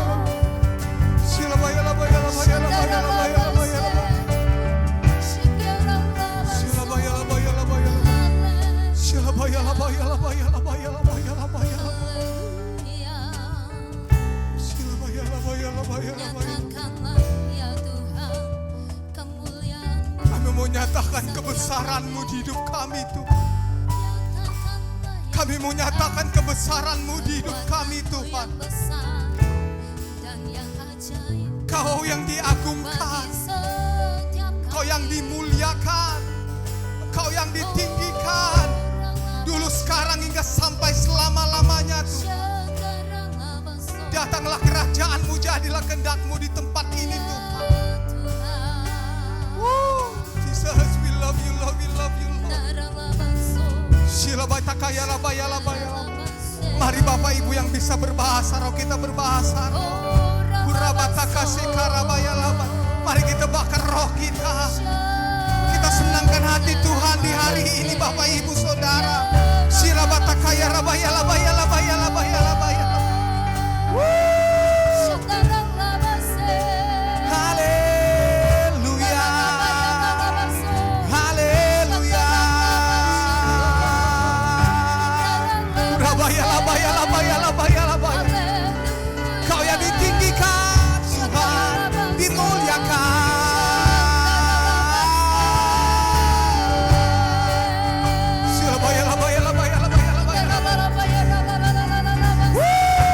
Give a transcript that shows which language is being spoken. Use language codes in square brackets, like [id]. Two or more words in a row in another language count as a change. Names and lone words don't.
[id] Shirabaya labaya labaya labaya labaya labaya labaya. Shirabaya labaya labaya labaya. Shirabaya labaya labaya labaya labaya labaya. Shirabaya labaya labaya labaya. Kami mau nyatakan kebesaran-Mu di hidup kami Tuhan. Kami mau nyatakan kebesaran-Mu di hidup kami Tuhan. Kau yang diagungkan, Kau yang dimuliakan, Kau yang ditinggikan, dulu sekarang hingga sampai selama-lamanya Tuhan. Datanglah kerajaan-Mu, jadilah kehendak-Mu di tempat ini Tuhan. [en] Jesus, we love you, love you, love you, Lord. Shilabaya kaya labaya labaya. [id] Mari Bapak Ibu yang bisa berbahasa roh, kita berbahasa roh. Kurabata kasih karabaya labaya. Mari kita bakar roh kita. Kita senangkan hati Tuhan di hari ini Bapak Ibu Saudara. Shilabata kaya labaya labaya labaya labaya labaya. Haleluya. Haleluya. Labaya labaya labaya labaya labaya. Kau yang ditinggikan Tuhan, dimuliakan. Shilabaya labaya labaya labaya labaya labaya.